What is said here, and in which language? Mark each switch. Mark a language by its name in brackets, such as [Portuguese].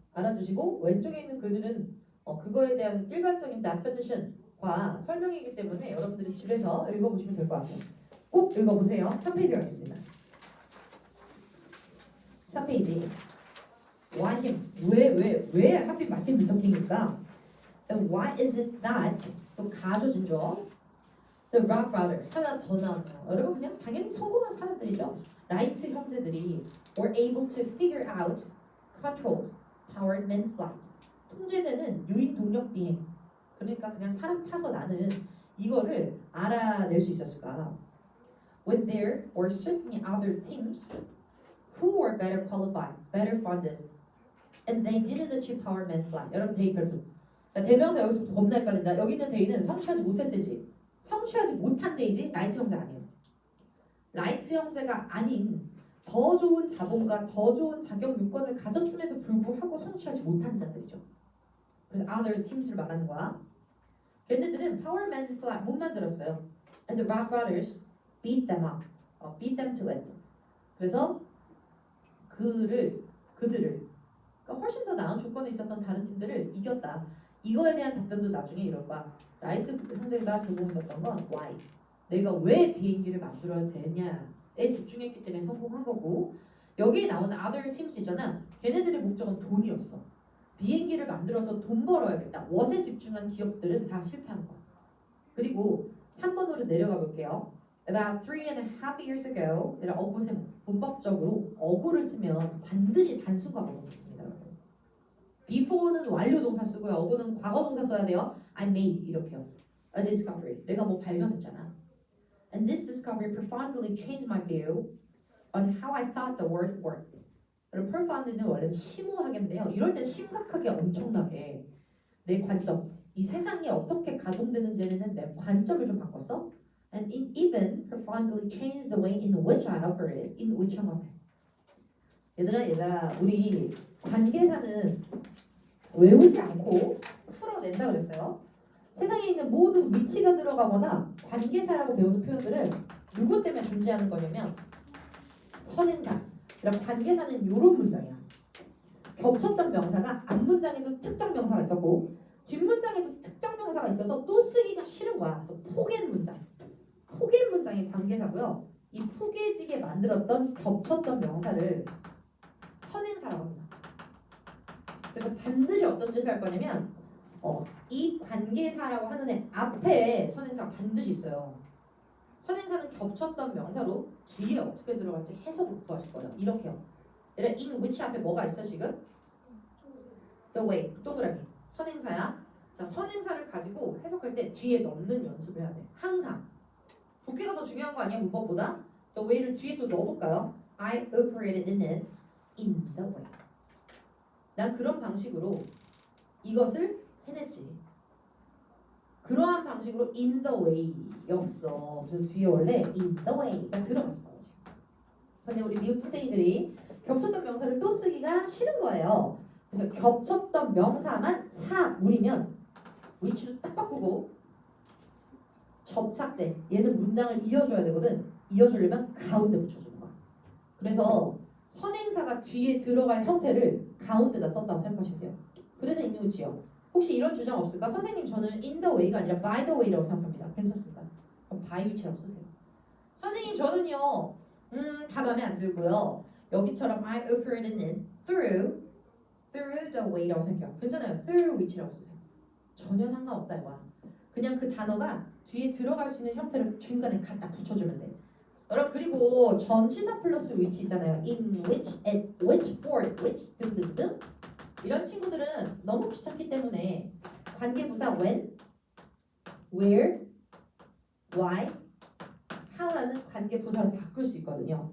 [Korean] 알아주시고 왼쪽에 있는 글들은 그거에 대한 일반적인 definition과 설명이기 때문에 여러분들이 집에서 읽어보시면 될 것 같아요. 꼭 읽어보세요. 3페이지 가겠습니다. [English] 3페이지. Why him? [Korean] 왜 하필 마틴 루터 킹일까? [English] And why is it that [Korean] 또 가져진죠? The Rock Brother 하나 더 나왔네요. 여러분 그냥 당연히 성공한 사람들이죠. 라이트 형제들이 [English] were able to figure out controlled powered manned flight. [Korean] 통제되는 유인 동력 비행. 그러니까 그냥 사람 타서 나는 이거를 알아낼 수 있었을까? [English] When there were certainly other teams who were better qualified, better funded, and they didn't achieve powered manned flight. [Korean] 여러분 데이 별표. 대명사 여기서부터 겁나 헷갈린다. 여기 있는 데이는 성취하지 못했지. 성취하지 못한 데이지 라이트 형제 아니에요. 라이트 형제가 아닌 더 좋은 자본과 더 좋은 자격 요건을 가졌음에도 불구하고 성취하지 못한 자들이죠. 그래서 other teams를 말하는 거야. 걔네들은 파워맨 플랫 못 만들었어요. [English] And the Wright brothers beat them up, beat them to it. [Korean] 그래서 그들을 그러니까 훨씬 더 나은 조건에 있었던 다른 팀들을 이겼다. 이거에 대한 답변도 나중에 이럴 거야. 라이트 형제가 제공했었던 건 why. 내가 왜 비행기를 만들어야 되냐에 집중했기 때문에 성공한 거고 여기에 나오는 other teams 있잖아. 걔네들의 목적은 돈이었어. 비행기를 만들어서 돈 벌어야겠다. what에 집중한 기업들은 다 실패한 거야. 그리고 3번으로 내려가 볼게요. [English] About 3.5 years ago, [Korean] 어구세모 문법적으로 어구를 쓰면 반드시 단수 과거가 있습니다. Before는 완료 동사 쓰고요. 어구는 과거 동사 써야 돼요. [English] I made [Korean] 이렇게요. [English] A discovery. [Korean] 내가 뭐 발견했잖아. [English] And this discovery profoundly changed my view on how I thought the world worked. [Korean] 그럼 profound는 원래는 심오하게인데요. 이럴 땐 심각하게 엄청나게 내 관점, 이 세상이 어떻게 가동되는지는 내 관점을 좀 바꿨어. [English] And it even profoundly changed the way in which I operate, in which I'm operate. [Korean] 얘들아, 우리 관계사는 외우지 않고 풀어낸다 그랬어요. 세상에 있는 모든 위치가 들어가거나 관계사라고 배우는 표현들은 누구 때문에 존재하는 거냐면 선행사. 그럼 관계사는 이런 문장이야. 겹쳤던 명사가 앞문장에도 특정 명사가 있었고 뒷문장에도 특정 명사가 있어서 또 쓰기가 싫은 거야. 그래서 포개 문장. 포개 문장이 관계사고요. 이 포개지게 만들었던 겹쳤던 명사를 선행사라고 합니다. 그래서 반드시 어떤 짓을 할 거냐면 이 관계사라고 하는 애 앞에 선행사가 반드시 있어요. 선행사는 겹쳤던 명사로 뒤에 어떻게 들어갈지 해석을 구하실 거예요. 이렇게요. 얘를 in which 앞에 뭐가 있어 지금? [English] The way, [Korean] 동그라미. 선행사야. 자, 선행사를 가지고 해석할 때 뒤에 넣는 연습을 해야 돼. 항상. 독해가 더 중요한 거 아니야? 문법보다? The way를 뒤에 또 넣어볼까요? [English] I operated in it in the way. [Korean] 난 그런 방식으로 이것을 해냈지. 그러한 방식으로 in the way였어. 그래서 뒤에 원래 in the way가 들어갔을 거예요. 근데 우리 미국 풀떼기들이 겹쳤던 명사를 또 쓰기가 싫은 거예요. 그래서 겹쳤던 명사만 사물이면 위치를 딱 바꾸고 접착제 얘는 문장을 이어줘야 되거든. 이어주려면 가운데 붙여주는 거야. 그래서 선행사가 뒤에 들어갈 형태를 가운데다 썼다고 생각하시면 돼요. 그래서 in which요. 혹시 이런 주장 없을까? 선생님 저는 in the way가 아니라 by the way라고 생각합니다. 괜찮습니다. 그럼 by which라고 쓰세요. 선생님 저는요 다 마음에 안 들고요. 여기처럼 [English] I operated in through the way [Korean] 라고 생각해요. 괜찮아요. through which라고 쓰세요. 전혀 상관없다 이거야. 그냥 그 단어가 뒤에 들어갈 수 있는 형태를 중간에 갖다 붙여주면 돼. 여러분 그리고 전치사 플러스 which 있잖아요. in which, at which, for which 등등등 이런 친구들은 너무 귀찮기 때문에 관계부사 when, where, why, how라는 관계부사로 바꿀 수 있거든요.